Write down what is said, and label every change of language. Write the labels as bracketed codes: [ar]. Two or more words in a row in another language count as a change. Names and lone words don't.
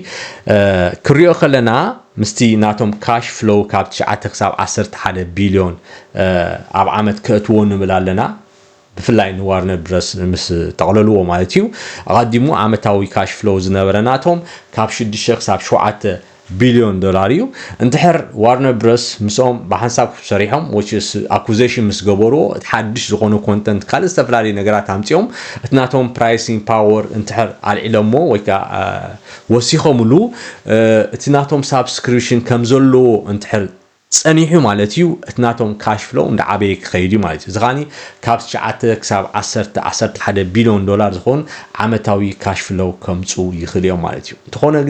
[ti] ክሪኦ ከለና ምስቲ ናቶም [en] cash flow [ti] ካብ 9 ክሳብ 11 ቢልዮን ኣብ ዓመት ከእትዎ ንብል ኣለና ብፍላይ ንዋርነር ብረስ ምስ ተቕለልዎ ማለት እዩ ኣቐዲሙ ዓመታዊ [en] cash flow [ti] ዝነበረናቶም ካብ 6 ክሳብ 7 ቢልዮን ዶላር እዩ እንትሕር ዋርነር ብረስ ምስኦም ብሓንሳብ ሰሪሖም [en] which is acquisition [ti] ምስ ገበርዎ ሓድሽ ዝኾነ ኮንተንት ካልእ ዝተፈላለዩ ነገራት ኣምፂኦም እቲ ናቶም ፕራይሲንግ ፓወር እንትሕር ኣልዒሎሞ ወይ ከዓ ወሲኾምሉ እቲ ናቶም ሳብስክሪፕሽን ከም ዘለዎ እንትሕር ፀኒሑ ማለት እዩ እቲ ናቶም [en] cash flow [ti] እንዳዓበየ ክኸይድ ማለት እዩ እዚ ኸኣኒ ካብ 9 ክሳብ 11 ቢልዮን ዶላር ዝኾን ዓመታዊ [en] cash flow [ti] ከምፁ ይኽእል እዮም ማለት እዩ እንተኾነ ግን